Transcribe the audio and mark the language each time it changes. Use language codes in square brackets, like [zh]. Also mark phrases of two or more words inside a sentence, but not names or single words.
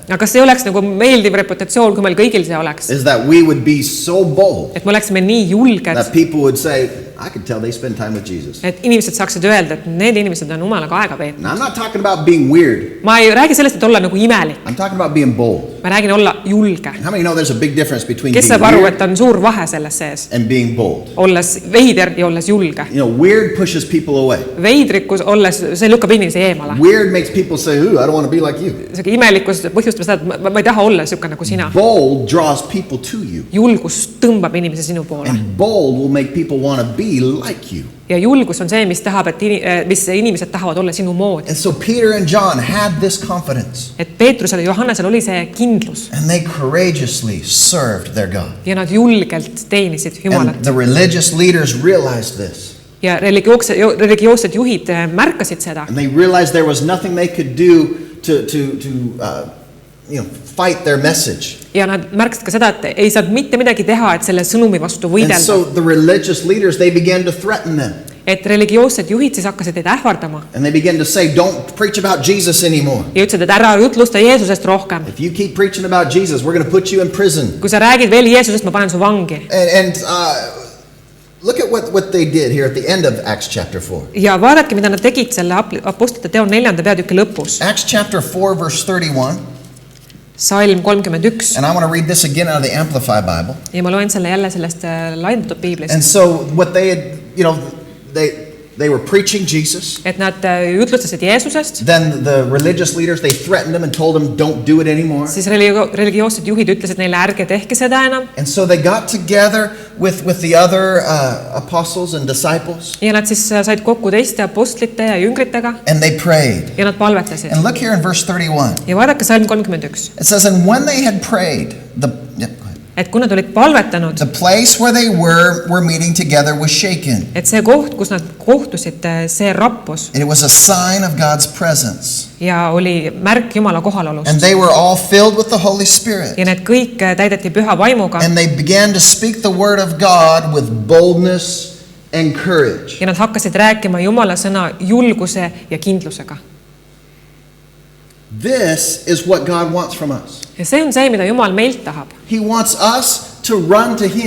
[et] Aga kas see oleks nagu meeldiv reputatsioon, kui meil kõigil see oleks? [en] Is that we would be so bold [et] Et me oleksime nii julged, [en] that people would say, I could tell they spend time with Jesus. [et] et inimesed saaksid öelda, et need inimesed on Jumalaga aega veetnud. [en] Now, I'm not talking about being weird. [et] Ma ei räägi sellest, et olla nagu imelik. [en] I'm talking about being bold. [et] Ma räägin olla julge. [en] How many know there's a big difference between [et] Kes [en] being [et] saab aru, [en] weird [et] et on suur vahe selles sees? [en] and being bold? [et] Olles veider ja olles julge. [en] You know, weird pushes people away. [et] Veidrikkus olles, see lükkab inimesi eemale. [en] Weird makes people say, ooh, I don't want to be like you. [et] See imelikkus põhjustab seda, et ma ei taha olla niisugune nagu sina. [en] Bold draws people to you. [et] Julgus tõmbab inimesi sinu poole. [en] And bold will make people want to be like you. [et] Ja julgus on see, mis tahab, et mis inimesed tahavad olla sinu moodi. [en] And so Peter and John had this confidence. [et] Et Peetrusel ja Johannesel oli see kindlus. [en] And they courageously served their God. [et] Ja nad julgelt teenisid Jumalat. [en] And the religious leaders realized this. [et] Ja religioossed juhid märkasid seda. [en] And they realized there was nothing they could do to fight their message. [et] Ja nad märkasid ka seda, et ei saanud mitte midagi teha, et selle sõnumi vastu [en] And [et] võidelda. [en] so the religious leaders, they began to threaten them. [et] Et religioossed juhid siis hakkasid neid ähvardama. [en] And they began to say, don't preach about Jesus anymore. [et] Ja ütlesid, et ära jutlusta Jeesusest rohkem. [en] If you keep preaching about Jesus, we're going to put you in prison. [et] Kui sa räägid veel Jeesusest, ma panen su vangi. [en] And look at what they did here at the end of Acts chapter 4. [et] Ja vaadake, mida nad tegid selle apostlite teo 4. peatüki lõpus. [en] Acts chapter 4, verse 31. [et] Salm 31. [en] And I want to read this again out of the Amplified Bible. [et] Ja ma loen selle jälle sellest laiendatud piiblist. [en] And so what they had, they were preaching Jesus. [et] Et nad jutlustasid Jeesusest. [en] Then the religious leaders, they threatened them and told them, don't do it anymore. [et] Siis religioossed juhid ütlesid neile, ärge tehke seda enam. [en] And so they got together with the other apostles and disciples. [et] Ja nad siis said kokku teiste apostlite ja jüngritega. [en] And they prayed. [et] Ja nad palvetasid. [en] And look here in verse 31. [et] Ja vaadake Salm 31. [en] It says, and when they had prayed, [et] Et kui nad olid palvetanud, [en] the place where they were meeting together was shaken. [et] et see koht, kus nad kohtusid, see rappus. [en] It was a sign of God's presence. [et] Ja oli märk Jumala kohalolust. [en] And they were all filled with the Holy Spirit. [et] Ja need kõik täideti püha vaimuga. [en] And they began to speak the word of God with boldness and courage. [et] Ja nad hakkasid rääkima Jumala sõna julguse ja kindlusega. [en] This is what God wants from us. [et] Ja see on see, mida Jumal meilt tahab. [en] He wants us to run to Him.